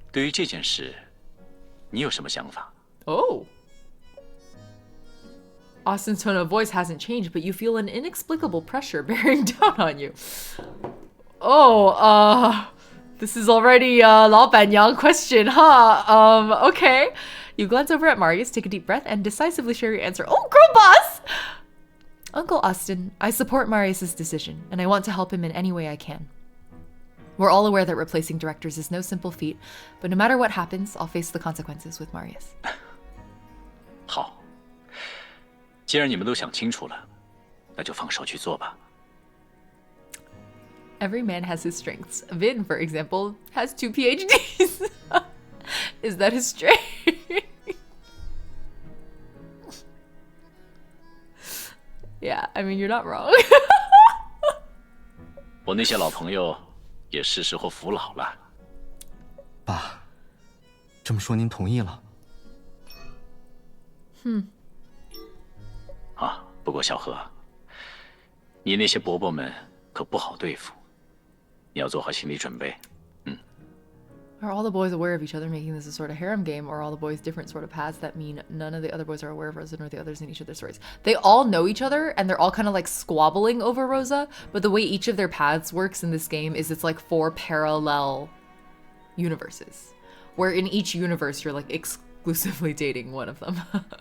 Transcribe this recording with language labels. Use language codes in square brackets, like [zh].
[zh] 对于这件事，你有什么想法？ [en] Oh. Austin's tone of voice hasn't changed, but you feel an inexplicable pressure bearing down on you. Oh, this is already a 老板娘 question, huh? Okay. You glance over at Marius, take a deep breath, and decisively share your answer. Oh, girl boss! Uncle Austin, I support Marius's decision, and I want to help him in any way I can. We're all aware that replacing directors is no simple feat, but no matter what happens, I'll face the consequences with Marius. [zh] 好，既然你们都想清楚了，那就放手去做吧。 [en] Every man has his strengths. Vin, for example, has 2 PhDs. Is that his strength? Yeah, I mean, you're not wrong. [zh] 我那些老朋友也是时候服老了。爸，这么说您同意了？啊，不过小何，你那些伯伯们可不好对付，你要做好心理准备。 [en] Are all the boys aware of each other, making this a sort of harem game, or are all the boys different sort of paths that mean none of the other boys are aware of Rosa nor the others in each of their stories? They all know each other, and they're all kind of like squabbling over Rosa, but the way each of their paths works in this game is it's like 4 parallel universes, where in each universe you're like exclusively dating one of them.